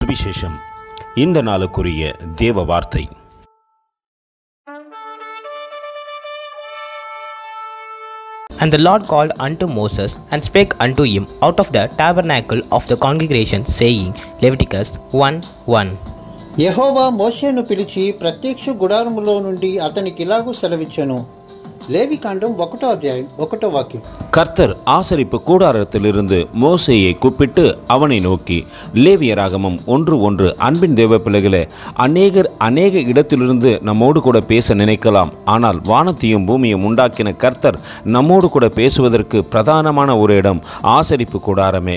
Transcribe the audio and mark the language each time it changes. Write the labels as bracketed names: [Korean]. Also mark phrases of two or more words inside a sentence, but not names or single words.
[Tamil] சுவிசேஷம். இந்த நாளுக்குரிய தேவ வார்த்தை. [English] And the Lord called unto Moses, and spake unto him out of the tabernacle of the congregation, saying, Leviticus 1:1. [Telugu] యెహోవా మోషేను పిలిచి ప్రత్యక్ష గుడారములో నుండి అతనికి ఇలాగూ సెలవిచ్చెను. [Tamil] லேவிகாண்டம் 1వ அத்தியாயம் 1వ வாக்கியம். கர்த்தர் ஆசரிப்பு கூடாரத்திலிருந்து மோசேயை கூப்பிட்டு அவனை நோக்கி, லேவியராகமம் 1:1. அன்பின் தேவ பிள்ளைகளே, அநேக இடத்திலிருந்து நம்மோடு கூட பேச நினைக்கலாம். ஆனால் வானத்தையும் பூமியும் உண்டாக்கின கர்த்தர் நம்மோடு கூட பேசுவதற்கு பிரதானமான ஒரு இடம் ஆசரிப்பு கூடாரமே.